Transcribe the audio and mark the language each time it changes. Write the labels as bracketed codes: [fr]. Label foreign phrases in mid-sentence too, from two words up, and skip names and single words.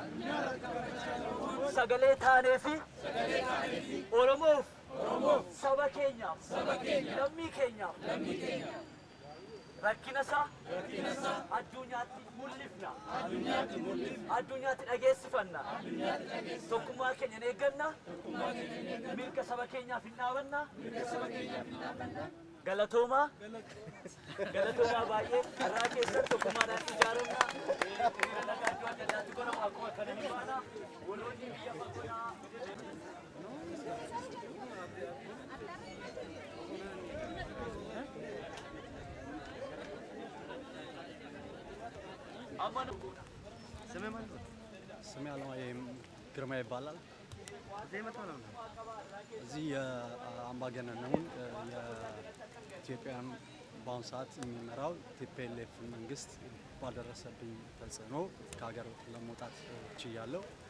[om] sagalee taanee fi Oromoof saba keenyaaf lammii keenyaaf rakkina isaa addunyaatti mul'ifna addunyaatti dhageessifanna tokkummaa keenya ni eegganna mirga saba keenyaaf hin dhaabanna galatoomaa baay'ee karraa keessatti tokkummaadhaan ijaaramna dalagaa iddoo adda addaatti godhamu akkuma kana ni baana waloonni biyya fagoodhaa [am] ስሜ አለማየሁ ግርማ ይባላል። እዚህ የአምባገነኑን የኢትዮጵያን በአሁኑ ሰዓት የሚመራው ቲፒኤልኤፍ መንግስት ባደረሰብኝ ተጽዕኖ ከሀገር ለመውጣት ችያለሁ።